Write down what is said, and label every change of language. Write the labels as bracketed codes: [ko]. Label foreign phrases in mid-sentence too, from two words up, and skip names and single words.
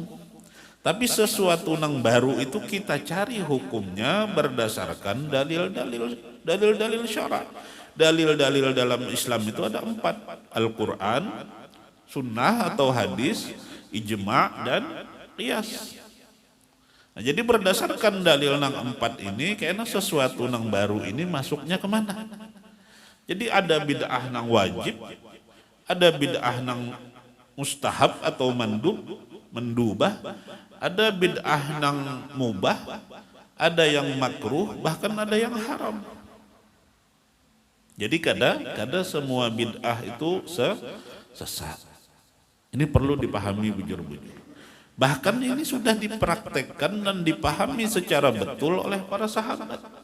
[id] Tapi sesuatu yang baru itu kita cari hukumnya berdasarkan dalil-dalil syara'. Dalil-dalil dalam Islam itu ada 4. Al-Quran, sunnah atau hadis, ijma' dan qiyas. Nah, jadi berdasarkan dalil nang 4 ini, kayaknya sesuatu nang baru ini masuknya kemana? Jadi ada bid'ah nang wajib, ada bid'ah nang mustahab atau mendubah, ada bid'ah nang mubah, ada yang makruh, bahkan ada yang haram. Jadi kada semua bid'ah itu sesat. Ini perlu dipahami bujur-bujur. Bahkan ini sudah dipraktekkan dan dipahami secara betul oleh para sahabat.